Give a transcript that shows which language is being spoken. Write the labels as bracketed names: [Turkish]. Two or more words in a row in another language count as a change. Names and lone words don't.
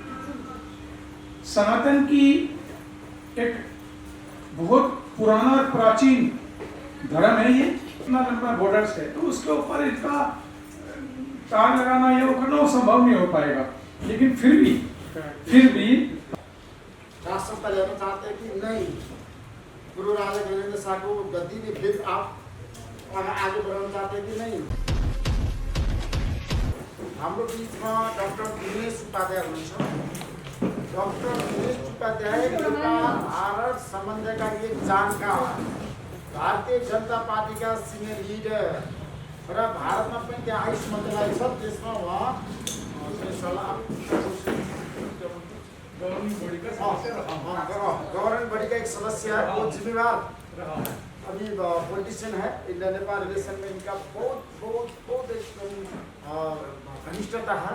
[Hindi] सनातन की एक बहुत पुराना और प्राचीन धर्म है ये, इतना लंबा बॉर्डर्स है, तो उसके ऊपर इसका तार लगाना या उखड़ना संभव नहीं हो पाएगा। लेकिन फिर भी राष्ट्रपति लेना चाहते हैं कि नहीं, गुरु राजा गजेंद्र शाह को गद्दी में फिर आप आगे बढ़ाना चाहते हैं कि नहीं। [Nepali] हाम्रो बीचमा डॉक्टर दिनेश उपाध्याय हुनुहुन्छ। [Hindi] डॉक्टर दिनेश उपाध्याय नेपाल भारत संबंध का एक जानकार, भारतीय जनता पार्टी का [English] senior leader [Nepali] र भारतमा पनि त्यहाँ आयुष मन्त्रालय छ, त्यसमा उहाँ [English] governing body [Hindi] का एक सदस्य है, बहुत जिम्मेवार अभी पॉलिटिशियन है। इंडिया नेपाल रिलेशन में इनका बहुत घनिष्ठता है।